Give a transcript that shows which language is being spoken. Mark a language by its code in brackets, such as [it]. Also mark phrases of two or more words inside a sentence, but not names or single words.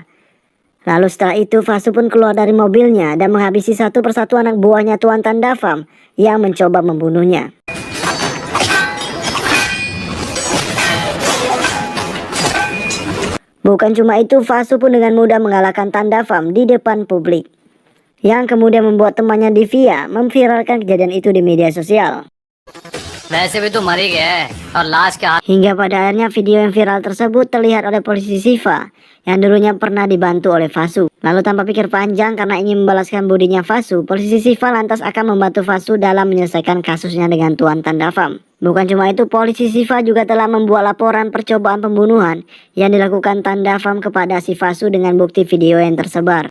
[id] Lalu setelah itu Fasu pun keluar dari mobilnya dan menghabisi satu persatu anak buahnya Tuan Tanda Farm yang mencoba membunuhnya. Bukan cuma itu, Fasu pun dengan mudah mengalahkan Tanda Farm di depan publik, yang kemudian membuat temannya Divya memviralkan kejadian itu di media sosial. [hi] वैसे भी तू मर ही गया है और लाश के हाथ [id] Hingga pada akhirnya video yang viral tersebut terlihat oleh polisi Siva yang dulunya pernah dibantu oleh Fasu. Lalu tanpa pikir panjang karena ingin membalaskan budinya Fasu, polisi Siva lantas akan membantu Fasu dalam menyelesaikan kasusnya dengan Tuan Tanda Farm. Bukan cuma itu, polisi Siva juga telah membuat laporan percobaan pembunuhan yang dilakukan Tanda Farm kepada si Fasu dengan bukti video yang tersebar.